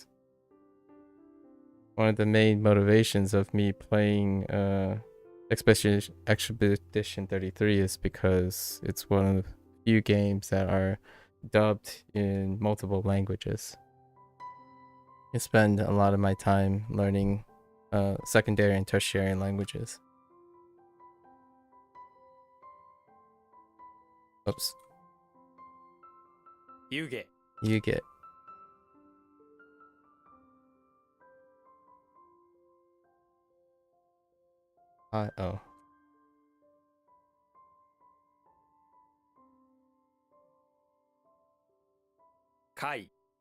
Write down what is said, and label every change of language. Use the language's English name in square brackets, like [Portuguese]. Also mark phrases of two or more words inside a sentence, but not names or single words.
[English] One of the main motivations of me playing Expedition 33 is because it's one of the few games that are dubbed in multiple languages. I spend a lot of my time learning secondary and tertiary languages. Oops. 湯気 You get. Oh. 貝